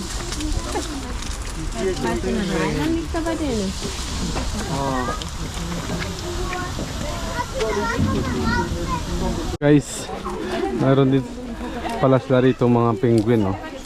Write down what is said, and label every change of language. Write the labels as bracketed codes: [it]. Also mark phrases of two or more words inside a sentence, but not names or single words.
[de] Weißt du noch rein, dann liegt er bei denen. [tl] Guys, mayroon din pala sila rito mga penguin, no?